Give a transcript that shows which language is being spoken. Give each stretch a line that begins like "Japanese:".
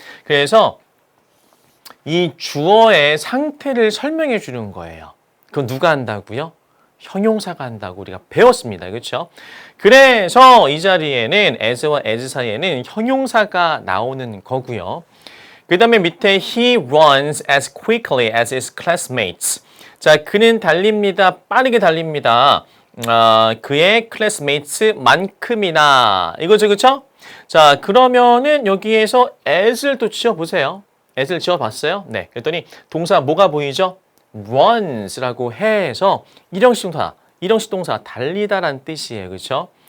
Korean: 그래서 이 주어의 상태를 설명해 주는 거예요. 그건 누가 한다고요? 형용사가 한다고 우리가 배웠습니다. 그렇죠? 그래서 이 자리에는 as와 as 사이에는 형용사가 나오는 거고요. 그 다음에 밑에
English: he runs as quickly as his classmates.
Korean: 자, 그는 달립니다. 빠르게 달립니다. 그의 classmates만큼이나. 이거죠, 그쵸? 자, 그러면은 여기에서 as를 또 지어보세요. as를 지어봤어요? 네. 그랬더니 동사 뭐가 보이죠? runs라고 해서 일형식 동사 달리다란 뜻이에요. 그렇죠?